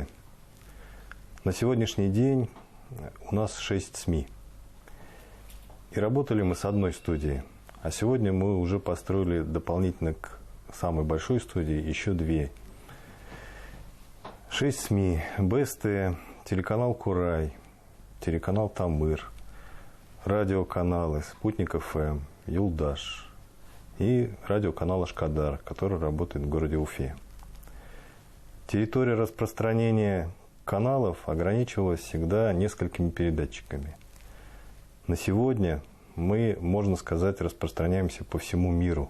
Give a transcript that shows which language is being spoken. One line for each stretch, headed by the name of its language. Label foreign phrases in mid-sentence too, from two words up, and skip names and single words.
Russian: На сегодняшний день у нас 6 СМИ. И работали мы с одной студией. А сегодня мы уже построили дополнительно к самой большой студии еще 2. 6 СМИ. БСТ, телеканал Курай, телеканал Тамыр, радиоканалы Спутник ФМ, Юлдаш и радиоканал Ашкадар, который работает в городе Уфе. Территория распространения каналов ограничивалась всегда несколькими передатчиками. На сегодня мы, можно сказать, распространяемся по всему миру.